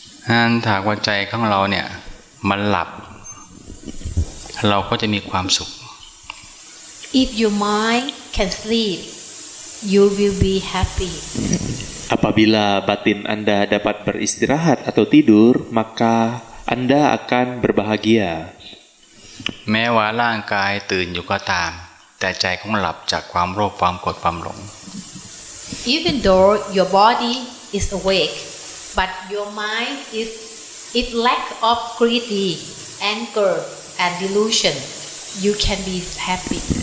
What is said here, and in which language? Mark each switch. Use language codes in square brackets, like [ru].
[th] นั้นถ้าว่าใจของเราเนี่ยมันหลับเราก็จะมีความสุข [en] If your mind can sleep, you will be happy. [id] Apabila batin Anda dapat beristirahat atau tidur, maka Anda akan berbahagia. [th] แม้ว่าร่างกายตื่นอยู่ก็ตาม แต่ใจของหลับจากความโลภความโกรธความหลง [en] Even though your body is awake, but your mind is it lack of greedy, anger, and delusion, you can be happy.